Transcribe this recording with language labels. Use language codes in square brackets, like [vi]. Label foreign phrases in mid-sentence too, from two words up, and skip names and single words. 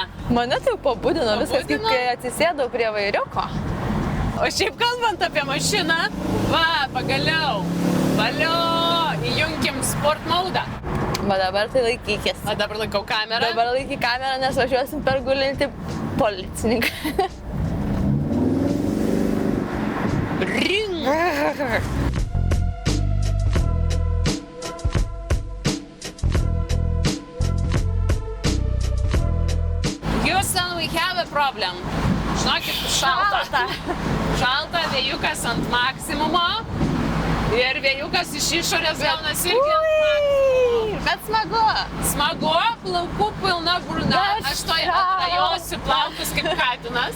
[lt] Mane tai pabudino viskas, kaip kai atsisėdau prie vairiuko. O šiaip kalbant apie mašiną, va, pagaliau. Valio, įjunkim [en] sport maudą. [lt] Va dabar tai laikykis. O dabar laikau kamerą. Dabar laiky kamerą, nes važiuosim per gulintį policininką. Ring! [en] Houston, we have a problem. [lt] Žinokit, šalta. Šalta, vėjukas ant maksimumo. Ir vėjukas iš išorės gaunasi irgi ant maksimumo. Bet smagu. Smagu, plaukų pilna burna. Aš toj atrajosiu plaukus kaip katinas.